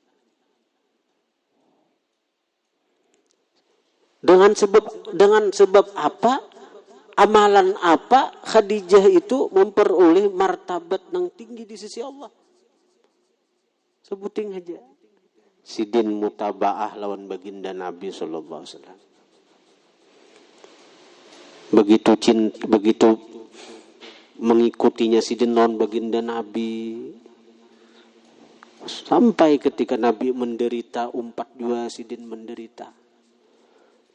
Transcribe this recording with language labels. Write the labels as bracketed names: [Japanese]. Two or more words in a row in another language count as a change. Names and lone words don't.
[Indonesian] Dengan sebab apa? Amalan apa Khadijah itu memperoleh martabat yang tinggi di sisi Allah? Sebutin aja. [Banjar] Sidin mutabaah lawan baginda Nabi [Arabic] صلى الله عليه وسلم. [Banjar] Begitu mengikutinya sidin lawan baginda Nabi. Sampai ketika Nabi menderita, 42 sidin menderita.